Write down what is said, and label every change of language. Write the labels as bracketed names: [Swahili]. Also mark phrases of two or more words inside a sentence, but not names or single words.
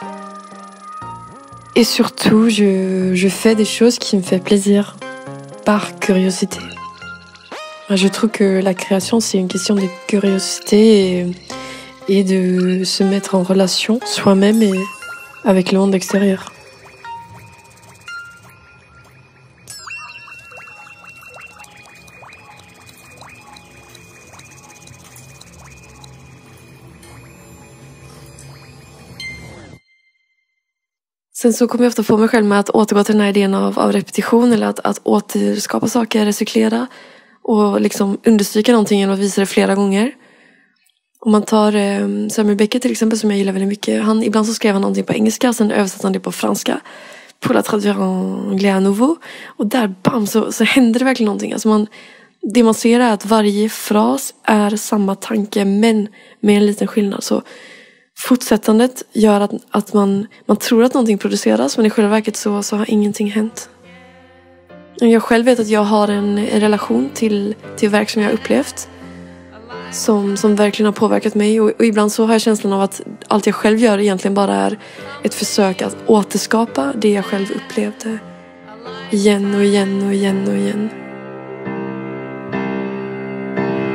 [French] Et surtout, je fais des choses qui me font plaisir, par curiosité. Je trouve que la création, c'est une question de curiosité et de se mettre en relation soi-même et avec le monde extérieur. [Swedish] Sen så kommer jag ofta få mig själv med att återgå till den här idén av repetition eller att återskapa saker, recyklera och liksom understryka någonting genom att visa det flera gånger. Om man tar Samuel Beckett till exempel, som jag gillar väldigt mycket. Ibland så skrev han någonting på engelska, sen översatte han det på franska. [French] Pour la traduire en anglais à nouveau. [Swedish] Och där, bam, så händer det verkligen någonting. Alltså det man ser är att varje fras är samma tanke, men med en liten skillnad. Så fortsättandet gör att man tror att någonting produceras, men i själva verket så har ingenting hänt. Jag själv vet att jag har en relation till verk som jag har upplevt som verkligen har påverkat mig, och ibland så har jag känslan av att allt jag själv gör egentligen bara är ett försök att återskapa det jag själv upplevde igen och igen och igen och igen.